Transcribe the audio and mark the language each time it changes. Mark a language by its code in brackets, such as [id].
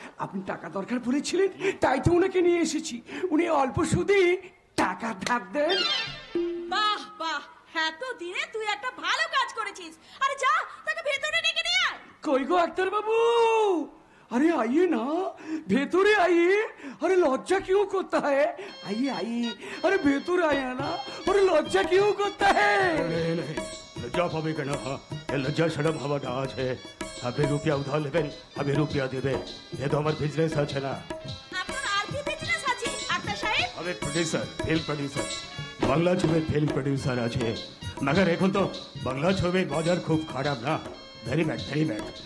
[bn] আপনি টাকা দরকার পড়েছিলেন, তাই তো উনাকে নিয়ে এসেছি। উনি অল্প সুদে টাকা ধার দেন। বাহ বাহ, এত দিনে তুই একটা ভালো কাজ করেছিস। আরে যা, তাকে ভেতরে ডেকে নিয়ে আয়। কই গো ডাক্তার বাবু, [hi] अरे आइए ना, [bn] ভেতরে आइए। [hi] अरे लज्जा क्यों करता है, आइए आइए। अरे ভেতরে आया ना, अरे लज्जा क्यों करता है। [bn] লজ্জা পাবে কেন? এ লজ্জা সরম হওয়াটা আছে। আপনি রুপিয়া উধার নেবেন, আমি রুপিয়া দেবে, এ তো আমার বিজনেস আছে না। আপনার আর কি বিজনেস আছে আক্তার সাহেব? আমি প্রডিউসার, ফিল্ম প্রডিউসার, বাংলা ছবির ফিল্ম প্রডিউসার আছে। मगर এখন তো বাংলা ছবির বাজার খুব খারাপ না, ভেরি ব্যাড ভেরি ব্যাড।